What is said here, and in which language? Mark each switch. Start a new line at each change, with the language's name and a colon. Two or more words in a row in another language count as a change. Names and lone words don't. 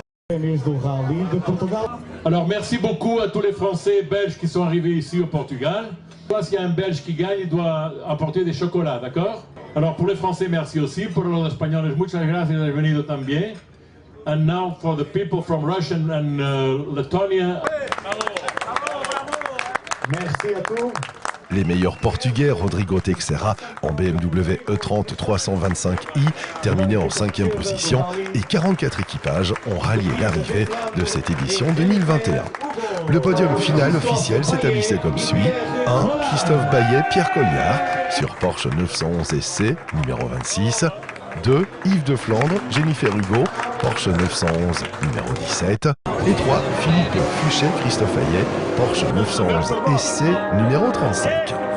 French: Alors merci beaucoup à tous les Français et Belges qui sont arrivés ici au Portugal. S'il y a un Belge qui gagne, il doit apporter des chocolats, d'accord? Alors pour les Français, merci aussi.
Spanish: Pour los Españoles, muchas gracias de haber venido también.
English: And now for the people from Russia and Letonia.
French: Merci à tous. Les meilleurs Portugais, Rodrigo Teixeira en BMW E30 325i, terminé en 5e position, et 44 équipages ont rallié l'arrivée de cette édition 2021. Le podium final officiel s'établissait comme suit. 1. Christophe Baillet, Pierre Colliard, sur Porsche 911 SC, numéro 26. 2. Yves de Flandre, Jennifer Hugo, Porsche 911, numéro 17. Et 3. Philippe Fuchet, Christophe Hayet, Porsche 911 SC, numéro 35.